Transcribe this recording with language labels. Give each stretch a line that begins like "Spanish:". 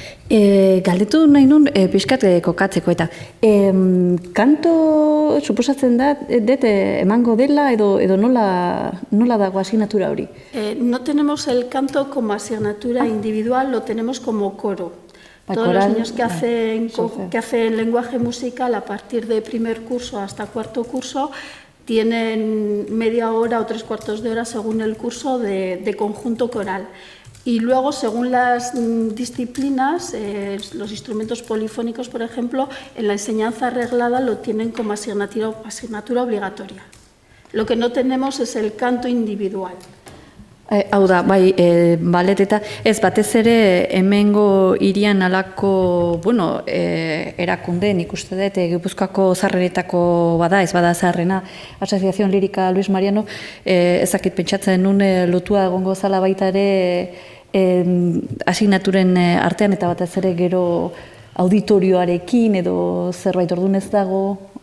Basque: Galdetu nahi nun pixkat kokatzeko eta kanto suposatzen da emango dela edo nola dago asignatura hori?
Spanish: No tenemos el canto como asignatura individual, lo tenemos como coro. Todos los niños que hacen lenguaje musical a partir de primer curso hasta cuarto curso tienen media hora o 3/4 de hora según el curso de conjunto coral. Y luego, según las disciplinas, los instrumentos polifónicos, por ejemplo, en la enseñanza reglada lo tienen como asignatura obligatoria. Lo que no tenemos es el canto individual.
Basque: Hau da, bai, balet eta ez batez ere hemengo hirian alako, bueno, erakunde, nik uste dut, Gipuzkoako zaharrenetako bada, ez bada zaharrena, Asociación Lírica Luis Mariano, ezakit pentsatzen nun lotua egongo zala baita ere asignaturen artean, eta batez ere gero auditorioarekin edo zerbait ordun ez dago.